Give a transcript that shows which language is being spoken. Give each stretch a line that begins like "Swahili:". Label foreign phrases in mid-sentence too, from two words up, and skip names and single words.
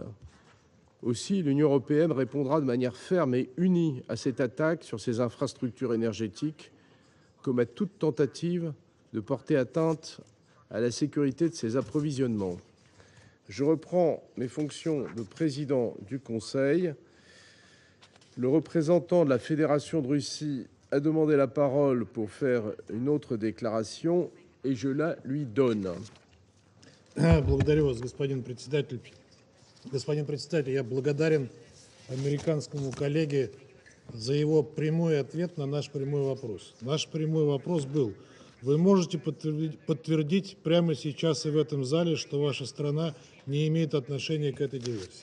French: Aussi, l'Union européenne répondra de manière ferme et unie à cette attaque sur ces infrastructures énergétiques, comme à toute tentative de porter atteinte à la sécurité de ses approvisionnements. Je reprends mes fonctions de président du Conseil. Le représentant de la Fédération de Russie a demandé la parole pour faire une autre déclaration et je la lui donne.
Russian: Благодарю вас, господин председатель. Господин председатель, я благодарен американскому коллеге за его прямой ответ на наш прямой вопрос. Наш прямой вопрос был: вы можете подтвердить прямо сейчас и в этом зале, что ваша страна не имеет отношения к этой диверсии?